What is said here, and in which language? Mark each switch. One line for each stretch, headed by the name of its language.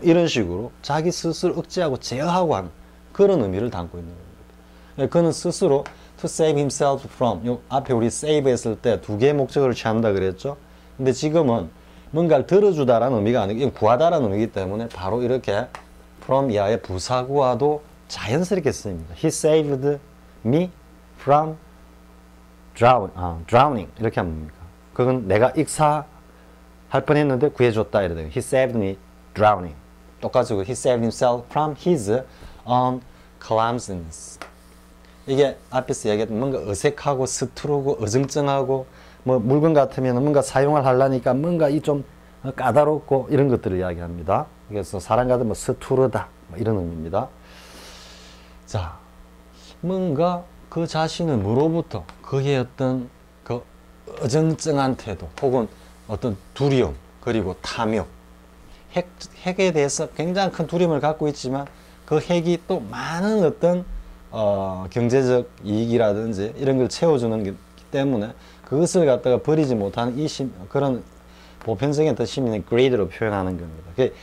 Korean: 이런 식으로 자기 스스로 억제하고 제어하고 하는 그런 의미를 담고 있는 겁니다. 그는 스스로
English: to save himself from,
Korean: 요 앞에 우리 save 했을 때 두 개의 목적어를 취한다 그랬죠? 근데 지금은 뭔가를 들어주다라는 의미가 아니고 이건 구하다라는 의미이기 때문에 바로 이렇게 from 이하의 부사구와도 자연스럽게 쓰입니다.
English: He saved me from drowning
Korean: 이렇게 하면 됩니까? 그건 내가 익사할 뻔했는데 구해줬다 이래야 돼요.
English: He saved me drowning.
Korean: 똑같이
English: he saved himself from his own clumsiness.
Korean: 이게 앞에서 얘기했던 뭔가 어색하고 서투르고 어정쩡하고 뭐 물건 같으면 뭔가 사용을 하려니까 뭔가 이 좀 까다롭고 이런 것들을 이야기합니다. 그래서 사람 같으면 서투르다 뭐 이런 의미입니다. 자, 뭔가 그 자신을 뭐로부터 그의 어떤 그 어정쩡한 태도 혹은 어떤 두려움 그리고 탐욕 핵에 대해서 굉장히 큰 두려움을 갖고 있지만 그 핵이 또 많은 어떤 경제적 이익이라든지 이런 걸 채워주는 기 때문에 그것을 갖다가 버리지 못하는 그런 보편적인 어떤 시민의 greed로 표현하는 겁니다.